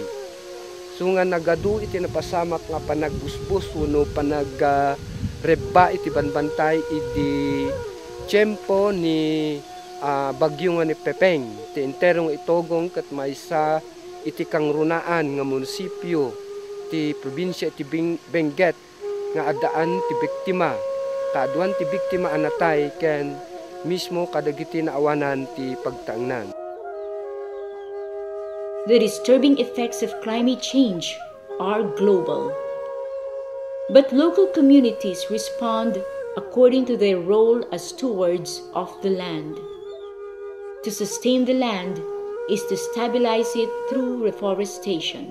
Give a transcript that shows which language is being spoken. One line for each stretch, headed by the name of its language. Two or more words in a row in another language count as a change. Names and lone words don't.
Iloko: So nga nagadu iti napasamak nga panagbusbus wenno panagrebba iti banbantay iti tiyempo ni bagyo nga ni Pepeng ti enterong itogong ket maysa iti kangrunaan nga munisipyo ti probinsya iti Benguet nga adaan ti biktima kaaduan ti biktima anatay ken mismo kadagiti naawanan ti pagtaangnan.
English: The disturbing effects of climate change are global, but local communities respond according to their role as stewards of the land. To sustain the land is to stabilize it through reforestation.